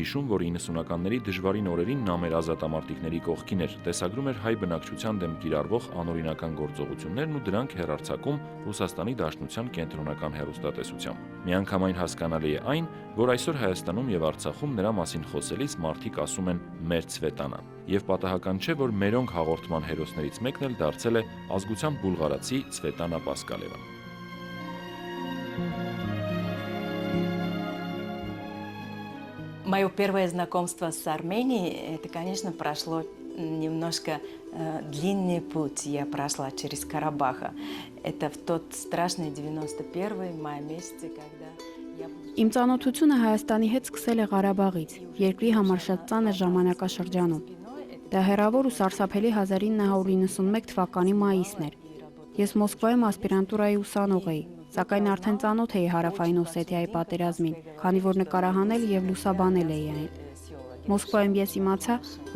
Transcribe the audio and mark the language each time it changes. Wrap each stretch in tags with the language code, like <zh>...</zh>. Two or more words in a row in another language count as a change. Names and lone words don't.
<hy>հիշում, որ 90-ականների դժվարին օրերին նա մեր ազատամարտիկների կողքին էր, տեսագրում էր հայ բնակչության դեմ կիրառվող անօրինական գործողություններն ու դրանք հեռարձակում Ռուսաստանի Դաշնության կենտրոնական հեռուստատեսությամբ։ Միանգամայն հասկանալի է այն, որ այսօր Հայաստանում եւ Արցախում նրա մասին խոսելիս մարդիկ ասում են մեր Ցվետանան։ Եվ պատահական չէ, որ «Մերոնք» հաղորդման հերոսներից մեկն էլ դարձել է ազգությամբ բուլղարացի Ցվետանա Պասկալևան։</hy> <ru>Мое первое знакомство с Арменией, это, конечно, прошло немножко длинный путь. Я прошла через Карабах. Это в тот страшный 91-й мая месяце, когда я...</ru> <hy>Իմ ծանոթությունը Հայաստանի հետ սկսել է Ղարաբաղից, երկրի համար շատ ծանր ժամանակաշրջանում։ Դա հեռավոր ու սարսափելի 1991 թվականի մայիսն էր։ Ես Մոսկվայում ասպիրանտուրայի ուսանող էի, սակայն արդեն ծանոթ էի Հարավային Օսեթիայի պատերազմին, քանի որ նկարահանել եւ լուսաբանել էի այն։ Մոսկվայում ես իմացա, որ</hy>